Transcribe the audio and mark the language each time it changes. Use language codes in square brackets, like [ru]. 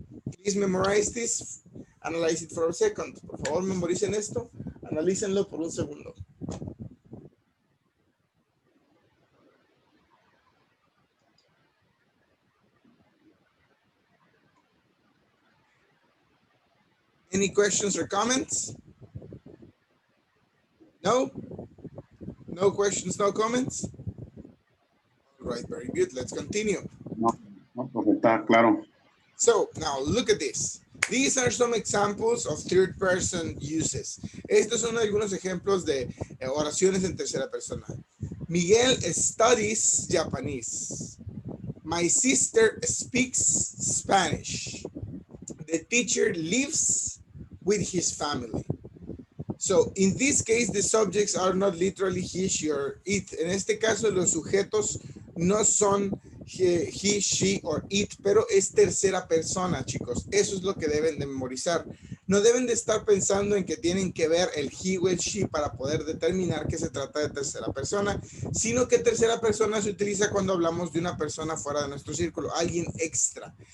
[en] Please memorize this, analyze it for a second. [es] Por favor, memoricen esto, analícenlo por un segundo. [en] Any questions or comments? No? No questions, no comments? All right, very good. Let's continue. [es] No, porque está claro. [en] So, now look at this. These are some examples of third person uses. [es] Estos son algunos ejemplos de oraciones en tercera persona. [en] Miguel studies Japanese. My sister speaks Spanish. The teacher lives with his family. So, in this case, the subjects are not literally he, she, or it. [es] En este caso, los sujetos no son [en] he, she, or it, [es] pero es tercera persona, chicos. Eso es lo que deben de memorizar. No deben de estar pensando en que tienen que ver el he o el she para poder determinar que se trata de tercera persona, sino que tercera persona se utiliza cuando hablamos de una persona fuera de nuestro círculo, alguien extra.